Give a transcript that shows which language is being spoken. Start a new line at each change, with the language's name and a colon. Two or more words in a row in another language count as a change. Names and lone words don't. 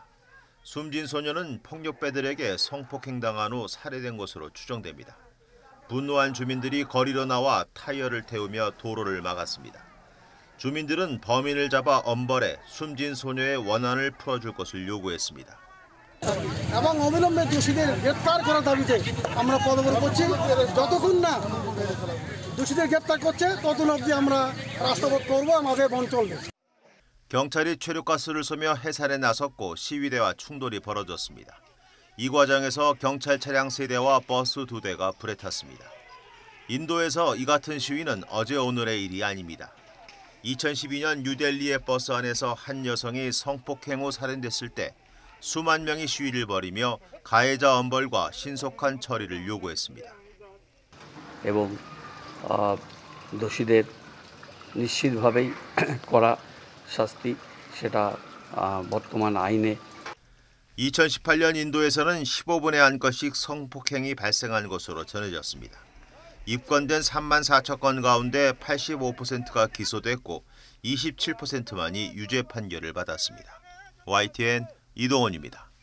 Korean: 숨진 소녀는 폭력배들에게 성폭행당한 후 살해된 것으로 추정됩니다. 분노한 주민들이 거리로 나와 타이어를 태우며 도로를 막았습니다. 주민들은 범인을 잡아 엄벌해 숨진 소녀의 원한을 풀어줄 것을 요구했습니다.
Bangla: এবং অবিলম্বে দোষীদের গ্রেফতার করার দাবিতে আমরা পদক্ষেপ করছি যতক্ষণ না দোষীদের গ্রেফতার করছে ততক্ষণ অবধি আমরা রাস্তাবরোধ করব আমাদের বন্ধ চলবে.
Korean: 경찰이 최루가스를 쏘며 해산에 나섰고 시위대와 충돌이 벌어졌습니다. 이 과정에서 경찰 차량 3대와 버스 2대가 불에 탔습니다. 인도에서 이 같은 시위는 어제 오늘의 일이 아닙니다. 2012년 뉴델리의 버스 안에서 한 여성이 성폭행 후 살해됐을 때 수만 명이 시위를 벌이며 가해자 엄벌과 신속한 처리를 요구했습니다.
Bangla: এবং দোষীদের নিশ্চিতভাবেই করা শাস্তি সেটা বর্তমান আইনে
Korean: 2018년 인도에서는 15분에 한 건씩 성폭행이 발생한 것으로 전해졌습니다. 입건된 3만 4천 건 가운데 85%가 기소됐고 27%만이 유죄 판결을 받았습니다. YTN 이동원입니다.